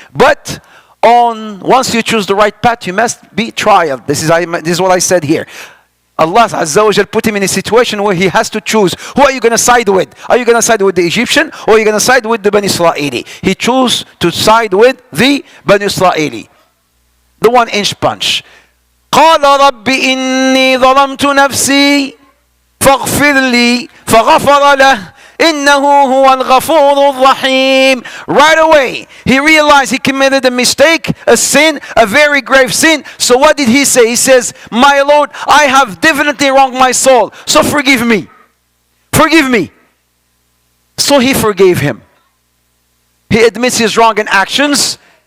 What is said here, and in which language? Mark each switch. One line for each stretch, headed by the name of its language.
English: But once you choose the right path, you must be trialed. This is what I said here. Allah Azza wa Jal put him in a situation where he has to choose. Who are you going to side with? Are you going to side with the Egyptian or are you going to side with the Bani Israeli? He chose to side with the Bani Israeli. The 1-inch punch.
Arabic: قال رب إني ظلمت نفسي فاغفر لي فغفر له إنه هو الغفور الرحيم.
English: Right away, he realized he committed a mistake, a sin, a very grave sin. So what did he say? He says, my Lord, I have definitely wronged my soul. So forgive me. Forgive me. So he forgave him. He admits his wrong in actions.